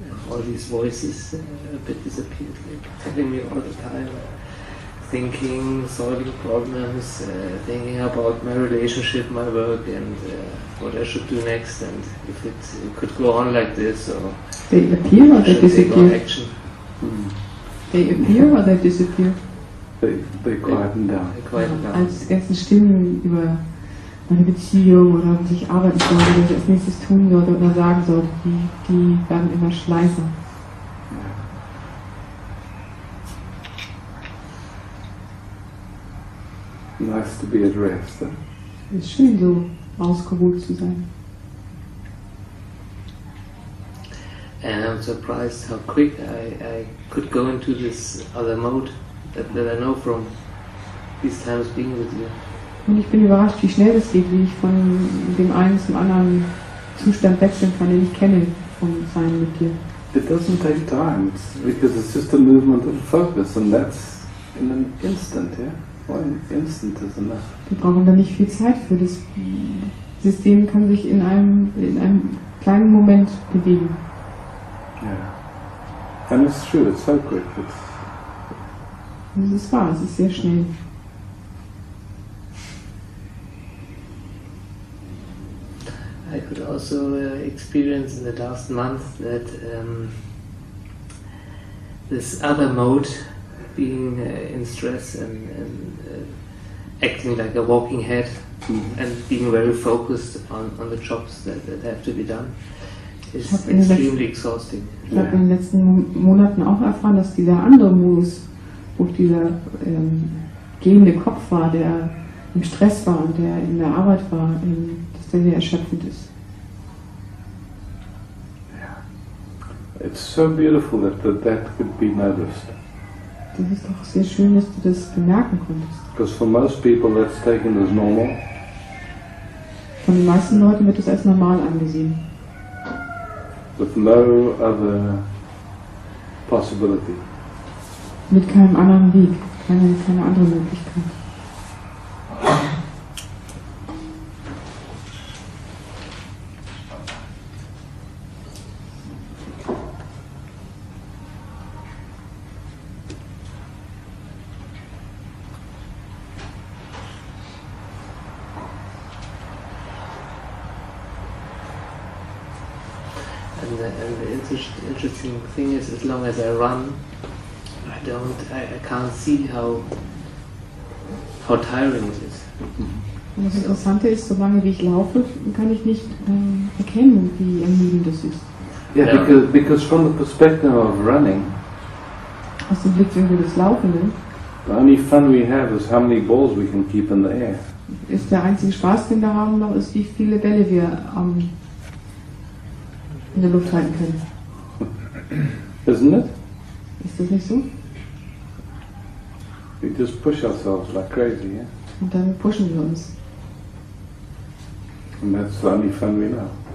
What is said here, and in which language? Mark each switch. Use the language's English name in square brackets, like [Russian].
[English] All these voices a bit disappeared, like telling me all the time, thinking, solving problems, thinking about my relationship, my work, and what I should do next, and if it could go on like this, or They appear or they should take on disappear? action. They appear or they disappear? They quieten down. I quieten down. [German] Als die ganzen Stimmen über meine Beziehung oder was ich arbeiten sollte, was ich als nächstes tun sollte oder sagen sollte, die werden immer schleißer. [English] Nice to be at rest. Huh? [German] Es ist schön, so ausgeruht zu sein. [English] And I'm surprised how quick I could go into this other mode that I know from these times being with you. [German] Und ich bin überrascht, wie schnell es geht, wie ich von dem einen zum anderen Zustand wechseln kann, den ich kenne vom Sein mit dir. [English] It doesn't take time, because it's just a movement of focus, and that's in an instant, yeah? One instant is enough. [German] Wir brauchen da nicht viel Zeit für. Das System kann sich in einem kleinen Moment bewegen. [English] Yeah. And it's true, it's so quick. [German] Und es ist wahr, es ist sehr schnell. [English] I could also experience in the last month that this other mode, being in stress and acting like a walking head, and being very focused on the jobs that have to be done, is extremely exhausting. [German] Ich habe in den letzten Monaten auch erfahren, dass dieser andere Modus, wo ich dieser gehende Kopf war, der im Stress war und der in der Arbeit war, dass der sehr erschöpfend ist. [English] It's so beautiful that could be noticed. [German] Das ist doch sehr schön, dass du das bemerken konntest. [English] Because for most people that's taken as normal. [German] Von den meisten Leuten wird es als normal angesehen. [English] With no other possibility. [German] Mit keinem anderen Weg, keine andere Möglichkeit. [English] And the interesting thing is, as long as I run, I can't see how tiring it is. [German] Und das Interessante ist, solange wie ich laufe, kann ich nicht erkennen, wie ermüdend das ist. [English] Yeah, because from the perspective of running, [German] aus dem Blickwinkel des Laufenden, [English] the only fun we have is how many balls we can keep in the air. [German] Ist der einzige Spaß, den wir haben, noch ist, wie viele Bälle wir in der Luft halten können. [English] Isn't it? [German] Ist das nicht so? [English] We just push ourselves like crazy, yeah? [German] Und dann pushen wir uns. [English] And that's the only fun we know.